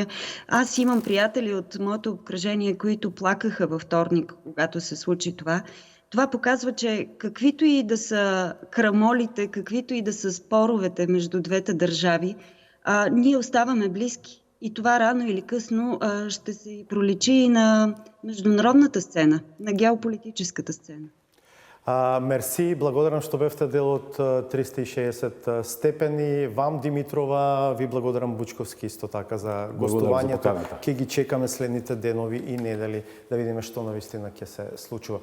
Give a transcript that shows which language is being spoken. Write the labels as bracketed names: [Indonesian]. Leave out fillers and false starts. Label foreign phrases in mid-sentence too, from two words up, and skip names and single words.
[Bulgarian] Аз имам приятели от моето обкръжение, които плакаха във вторник, когато се случи това. Това показва, че каквито и да са крамолите, каквито и да са споровете между двете държави, ние оставаме близки. И това рано или късно ще се проличи и на международната сцена, на геополитическата сцена. [Macedonian] Мерси, благодарам што бевте дел од 360 степени. Вам, Димитрова, ви благодарам Бучковски исто така за гостувањето. Ке ги чекаме следните денови и недели да видиме што навистина ќе се случува.